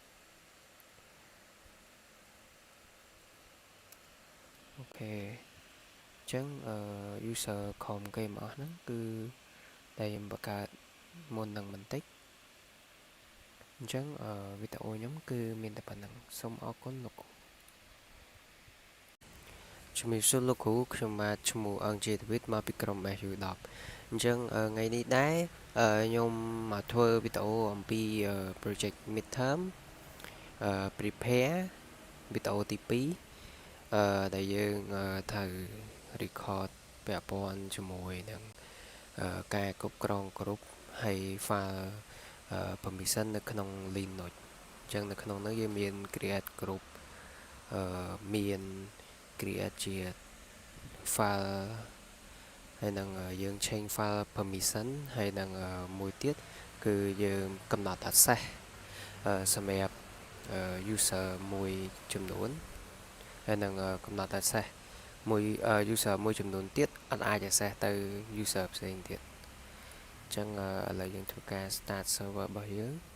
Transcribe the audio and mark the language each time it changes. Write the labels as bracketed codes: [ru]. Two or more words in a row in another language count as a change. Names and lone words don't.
[km] អូខេអញ្ចឹងuser ក្រុមគេមកអស់ហ្នឹងគឺដែលខ្ញុំបង្កើតមុននឹងបន្តិចអញ្ចឹងវីដេអូខ្ញុំគឺមានតែប៉ុណ្្នឹងសូមអរគុណលោកគ្រូជំរាបសួរលោកគ្រូខ្ញុំបាទឈ្មោះអង្គជាដាវីតមកពីក្រុម SU10 អញ្ចឹងថ្ងៃនេះដែរខ្ញុំមកធ្វើវីដេអូអំពី [en] project midterm [km] prepare វីដេអូទី2ដែលយើងត្រូវ record ពាក់ព័ន្ធជាមួយនឹងការគ្រប់គ្រងគ្រប់ហើយ [en] file permission [km] នៅក្នុង Linux អញ្ចឹងនៅក្នុងនោះយើងមាន [en] create group [km] មាន create ជា file ហើយនឹងយើង [en] change file permission [km] ហើយនឹងមួយទៀតគឺយើងកំណត់ access សម្រាប់ user មួយចំនួនហើយនឹងកំណត់ access មួយ user មួយចំនួនទៀតអត់អាច access ទៅ user ផ្សេងទៀតអញ្ចឹងឥឡូវយើងធ្វើការ [en] start server [km] របស់យើង